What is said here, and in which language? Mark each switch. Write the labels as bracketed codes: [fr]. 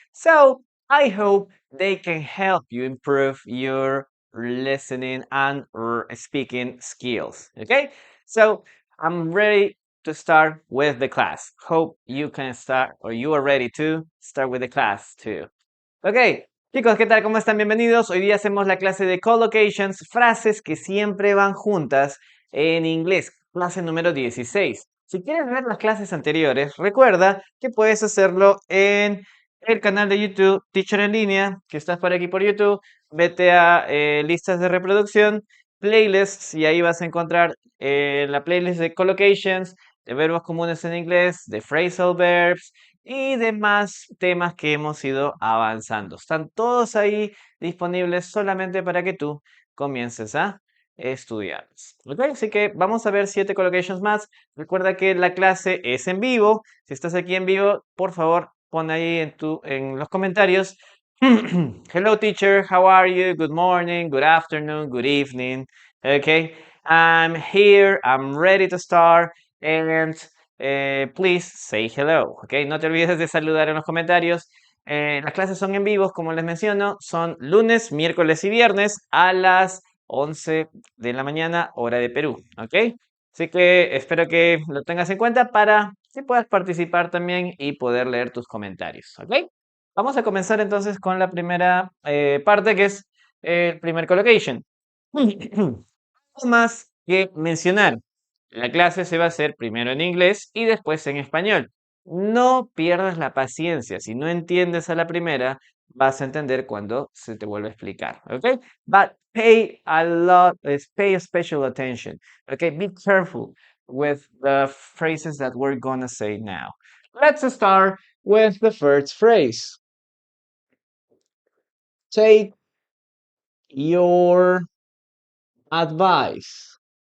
[en] So I hope they can help you improve your listening and speaking skills. Okay, so I'm ready to start with the class. Hope you can start or you are ready to start with the class too. [es] Ok, chicos, ¿qué tal? ¿Cómo están? Bienvenidos. Hoy día hacemos la clase de collocations, frases que siempre van juntas en inglés, clase número 16. Si quieres ver las clases anteriores, recuerda que puedes hacerlo en el canal de YouTube Teacher en línea, que estás por aquí por YouTube. Vete a listas de reproducción, playlists, y ahí vas a encontrar la playlist de collocations, de verbos comunes en inglés, de phrasal verbs y demás temas que hemos ido avanzando. Están todos ahí disponibles solamente para que tú comiences a estudiarlos. ¿Ok? Así que vamos a ver 7 collocations más. Recuerda que la clase es en vivo. Si estás aquí en vivo, por favor, pon ahí en los comentarios. [en] Hello teacher, how are you? Good morning, good afternoon, good evening. Okay, I'm here, I'm ready to start, and please say hello. [es] Okay, no te olvides de saludar en los comentarios. Las clases son en vivos, como les menciono, son lunes, miércoles y viernes a las 11 de la mañana, hora de Perú. Ok, así que espero que lo tengas en cuenta para que puedas participar también y poder leer tus comentarios. Ok, vamos a comenzar entonces con la primera parte, que es el primer collocation. Más que mencionar, la clase se va a hacer primero en inglés y después en español. No pierdas la paciencia. Si no entiendes a la primera, vas a entender cuando se te vuelve a explicar. ¿Ok? [en] But pay special attention. Okay, be careful with the phrases that we're gonna say now. Let's start with the first phrase. Take your advice.